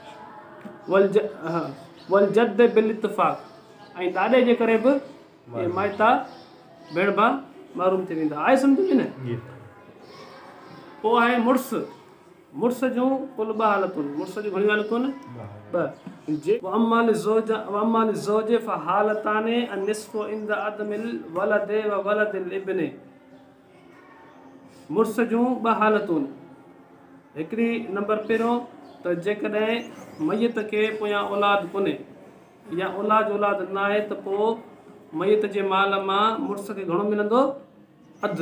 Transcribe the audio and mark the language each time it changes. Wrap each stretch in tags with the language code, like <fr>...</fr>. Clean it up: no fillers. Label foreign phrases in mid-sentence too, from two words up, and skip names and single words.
<ar>والجد بالاتفاق,</ar> <sd>ऐं ॾाॾे जे करे बि इहे माइता भेण भाउ महरूम थी वेंदा। आहे सम्झ में न? पोइ आहे मुड़ुस जूं कुल 2 हालतूं आहिनि। मुड़ुस जूं घणी हालतूं आहिनि? 2।</sd> <ar>أما الزوج فحالتان النصف عند عدم الولد وولد الابن.</ar> <sd>मुड़ुस जूं 2 हालतूं आहिनि। हिकिड़ी नंबर पहिरियों त जेकॾहिं मयत खे पोयां औलाद कोन्हे या औलाद न आहे त पोइ मयत जे माल मां मुड़ुस खे घणो मिलंदो? अधु।</sd>